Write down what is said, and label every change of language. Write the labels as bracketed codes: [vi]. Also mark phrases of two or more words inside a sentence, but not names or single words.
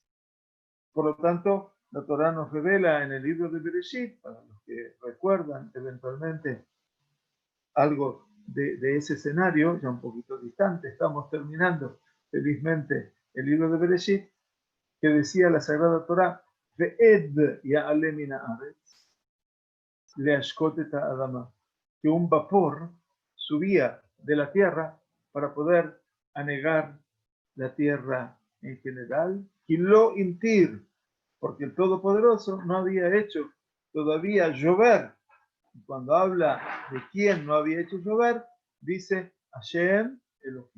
[es] Por lo tanto, la Torah nos revela en el libro de Bereshit, para los que recuerdan eventualmente algo de ese escenario, ya un poquito distante, estamos terminando felizmente el libro de Bereshit, que decía la Sagrada Torá, [he] ואד יעלה מן הארץ להשקות את האדמה, [es] que un vapor subía de la tierra para poder anegar la tierra en general, y lo intir, porque el Todopoderoso no había hecho todavía llover. Y cuando habla de quién no había hecho llover, dice Hashem Elohim.